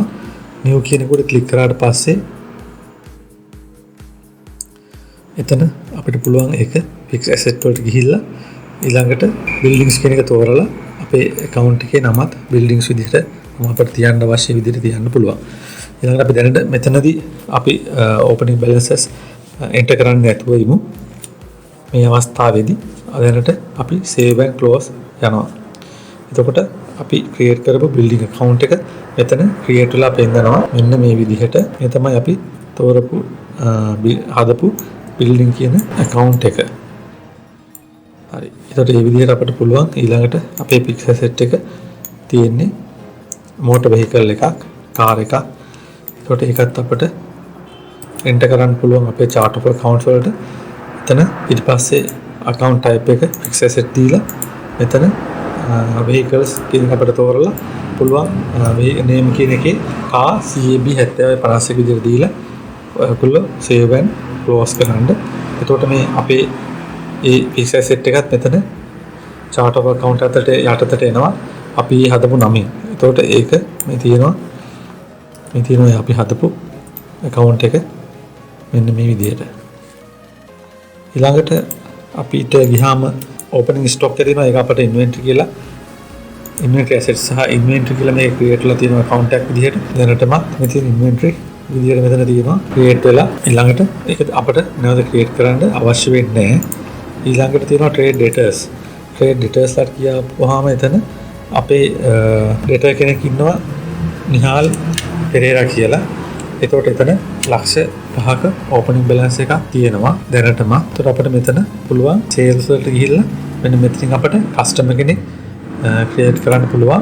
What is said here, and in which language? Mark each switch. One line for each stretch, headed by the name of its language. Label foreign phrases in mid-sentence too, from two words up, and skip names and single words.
Sinhala: new කියන එක උඩ click කරාට පස්සේ එතන අපිට පුළුවන් ඒක
English: fixed asset
Sinhala: වලට ගිහිල්ලා ඊළඟට buildings කියන එක තෝරලා අපේ account එකේ නමත් buildings විදිහට අපිට තියන්න අවශ්‍ය විදිහට තියන්න පුළුවන්. ඊළඟට අපි දැනට මෙතනදී අපි
English: opening balances enter
Sinhala: කරන්න නැතුව ඉමු. මේ අවස්ථාවේදී දැනට අපි
English: save and close
Sinhala: යනවා. එතකොට අපි create කරපු
English: building account
Sinhala: එක මෙතන create වෙලා පෙන්නනවා. මෙන්න මේ විදිහට මේ තමයි අපි තෝරපු හදපු building කියන account එක. හරි. එතකොට මේ විදිහට අපිට පුළුවන් ඊළඟට අපේ
English: fixed asset
Sinhala: එක තියෙන්නේ
English: motor vehicle
Sinhala: එකක්, car එකක්. එතකොට ඒකත් අපිට enter කරන්න පුළුවන් අපේ
English: chart of accounts
Sinhala: වලට. එතන ඊට පස්සේ
English: account type
Sinhala: එක
English: fixed asset
Sinhala: දීලා මෙතන vehicles කියන අපිට තෝරලා පුළුවන් name කියන එකේ car CAB 7051 විදිහට දීලා ඔයගොල්ලෝ
English: save and close
Sinhala: කරන්න. එතකොට මේ අපේ ඒ
English: fixed asset
Sinhala: එකත් මෙතන
English: chart of account
Sinhala: යටතට එනවා. අපි හදපු නමින්. එතකොට ඒක මේ තියෙනවා අපි හදපු account එක මෙන්න මේ විදිහට. ඊළඟට අපිට ගියාම
English: opening stock
Sinhala: එක තියෙනවා. ඒක අපිට inventory කියලා
English: inventory assets
Sinhala: සහ inventory කියලා මේක create වෙලා තියෙන account එකක් විදිහට දැනටම මෙතන inventory විදිහට මෙතන තියෙනවා create වෙලා. ඊළඟට ඒක අපිට නැවත create කරන්න අවශ්‍ය වෙන්නේ නැහැ. ඊළඟට තියෙනවා
English: trade debtors. trade debtors
Sinhala: ලාට කියවහම එතන අපේ debtor කෙනෙක් ඉන්නවා නිහාල් පෙරේරා කියලා. එතකොට එතන ලක්ෂ 5ක
English: opening balance
Sinhala: එකක් තියෙනවා දැනටම. එතකොට අපිට මෙතන පුළුවන් sales වලට ගිහිල්ලා මෙන්න මෙතනින් අපිට customer කෙනෙක් create කරන්න පුළුවන්.